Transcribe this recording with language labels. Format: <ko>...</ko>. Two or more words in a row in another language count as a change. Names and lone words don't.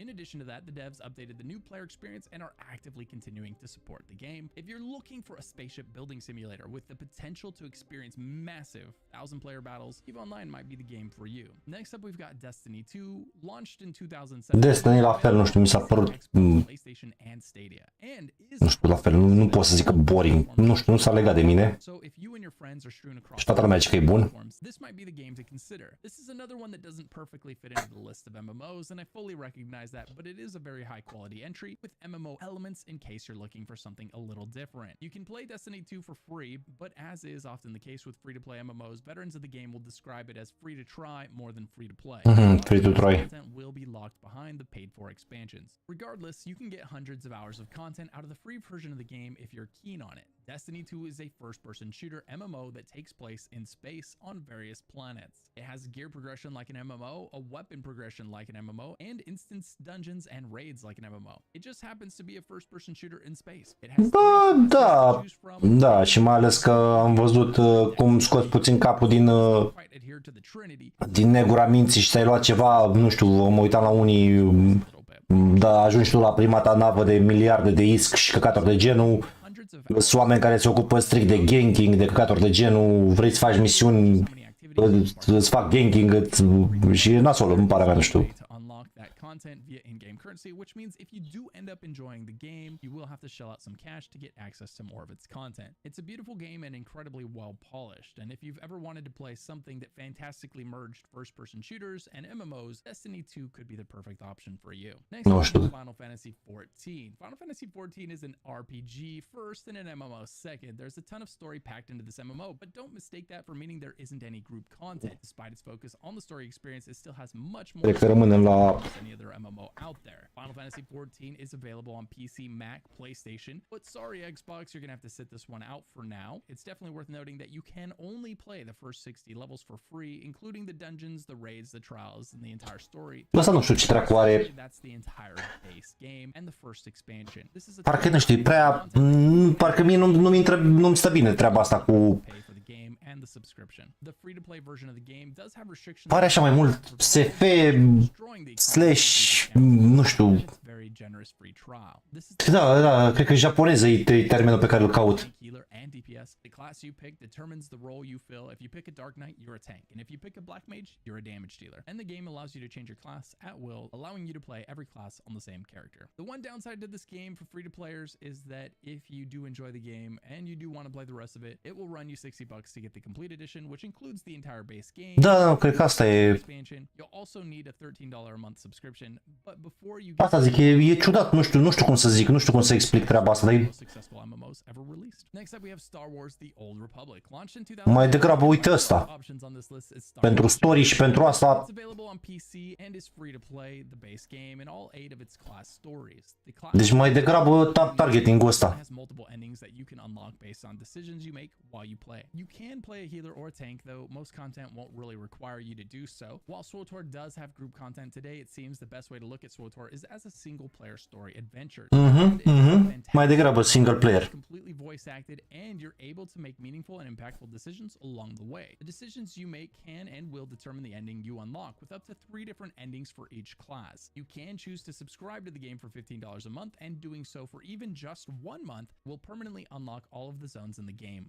<en>In addition to that, the devs updated the new player experience and are actively continuing to support the game. If you're looking for a spaceship building simulator with the potential to experience massive 1,000-player battles, EVE Online might be the game for you. Next up, we've got Destiny 2, launched in 2007.</en> <ro>Destiny la fel, nu știu, mi s-a părut...</ro> <en>PlayStation and Stadia. And is</en> <ro>nu știu, la fel, nu pot să zic că boring, nu știu, nu s-a legat de mine. Și toată lumea zice că e bun.</ro> <en>This might be the game to consider. This is another one that doesn't perfectly fit into the list of MMOs, and I fully recognize that, but it is a very high quality entry with MMO elements in case you're looking for something a little different. You can play Destiny 2 for free, but as is often the case with free-to-play MMOs, veterans of the game will describe it as free to try more than free to play. Free to try. Content will be locked behind the paid-for expansions. Regardless, you can get hundreds of hours of content out of the free version of the game if you're keen on it. Destiny 2 is a first-person shooter MMO that takes place in space on various planets. It has gear progression like an MMO, a weapon progression like an MMO, and instance dungeons and raids like an MMO. It just happens to be a first-person shooter in space. It has</en> <ro>da, și mai ales că am văzut cum scoți puțin capul din negura minții și ți-ai luat ceva, nu știu, mă uitam la unii, da, ajungi tu la prima ta navă de miliarde de isc și căcaturi de genul. Sunt oameni care se ocupă strict de ganking, de căcaturi de genul, vrei să faci misiuni, îți fac ganking și e nasol, îmi pare mea, nu știu.</ro> <en>content via in-game currency, which means if you do end up enjoying the game, you will have to shell out some cash to get access to more of its content. It's a beautiful game and incredibly well polished, and if you've ever wanted to play something that fantastically merged first-person shooters and MMOs, Destiny 2 could be the perfect option for you. Next No up</en> <ro>știu.</ro> <en>is Final Fantasy XIV. Final Fantasy XIV is an RPG first and an MMO second. There's a ton of story packed into this MMO, but don't mistake that for meaning there isn't any group content. Despite its focus on the story experience, it still has much more</en> <ro>Cred că rămânem la</ro> <en>than any other MMO out there. Final Fantasy XIV is available on PC, Mac, PlayStation, but sorry Xbox, you're gonna have to sit this one out for now. It's definitely worth noting that you can only play the first 60 levels for free, including the dungeons, the raids, the trials, and the entire story.</en> <ro>Ăsta nu știu ce dracu are.</ro> <en>That's the entire base game and the first expansion. This is a</en> <ro>Parcă nu știu, e prea... Parcă mie nu-mi stă bine treaba asta cu...</ro> <en>pay for the game and the subscription. The free-to-play version of the game does have restrictions.</en> <ro>Pare așa mai mult SF slash... nu știu.</ro> <en>It's very generous free trial. This is</en> <ro>Da, cred că japoneză e termenul pe care îl caut.</ro> <en>healer and DPS. The class you pick determines the role you fill. If you pick a Dark Knight, you're a tank, and if you pick a Black Mage, you're a damage dealer. And the game allows you to change your class at will, allowing you to play every class on the same character. The one downside to this game for free-to-players is that if you do enjoy the game and you do want to play the rest of it, it will run you $60 to get the complete edition, which includes the entire base game.</en> <ro>Da, cred că asta e...</ro> <en>Expansion. You'll also need a $13 a month subscription, but before you</en> <ro>Asta zic, e ciudat, nu știu cum să zic, nu știu cum să explic treaba asta, dar e...</ro> <en>successful MMOs ever released. Next up we have Star Wars: The Old Republic, launched in 2000.</en> <ro>Mai degrabă uite ăsta.</ro> <en>Options on this list is Star</en> <ro>Pentru</ro> <en>Wars.</en> <ro>story și pentru asta...</ro> <en>It's available on PC and is free to play the base game and all 8 of its class stories. The class</en> <ro>Deci mai degrabă targeting-ul ăsta.</ro> <en>has multiple endings that you can unlock based on decisions you make while you play. You can play a healer or a tank, though most content won't really require you to do so. While SWTOR does have group content today, it seems the best way to look at SWTOR is as a single player story adventure.</en> <ro>Mai degrabă</ro> <en>single player. Completely voice acted, and you're able to make meaningful and impactful decisions along the way. The decisions you make can and will determine the ending you unlock, with up to 3 different endings for each class. You can choose to subscribe to the game for $15 a month, and doing so for even just 1 month will permanently unlock all of the zones in the game.</en>